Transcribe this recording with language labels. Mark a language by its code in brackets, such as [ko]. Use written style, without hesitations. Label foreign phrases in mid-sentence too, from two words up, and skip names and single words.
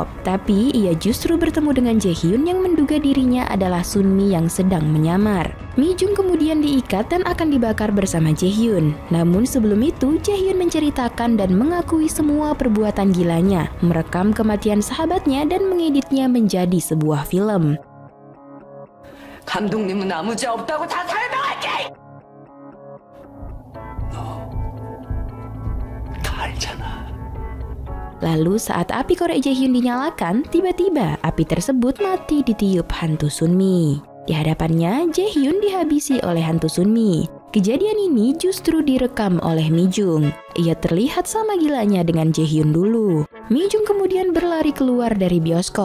[id] Tapi ia justru bertemu dengan Jaehyun yang menduga dirinya adalah Sunmi yang sedang menyamar. Mi Jung kemudian diikat dan akan dibakar bersama Jaehyun. Namun sebelum itu, Jaehyun menceritakan dan mengakui semua perbuatan gilanya, merekam kematian sahabatnya dan mengeditnya menjadi sebuah film. [ko] 감독님은 아무 죄 없다고 다 설명할게! 다 알잖아. [id] Lalu saat api korek Jaehyun dinyalakan, tiba-tiba api tersebut mati ditiup hantu Sunmi. Di hadapannya, Jaehyun dihabisi oleh hantu Sunmi. Kejadian ini justru direkam oleh Mi Jung. Ia terlihat sama gilanya dengan Jaehyun dulu. Mi Jung kemudian berlari keluar dari bioskop.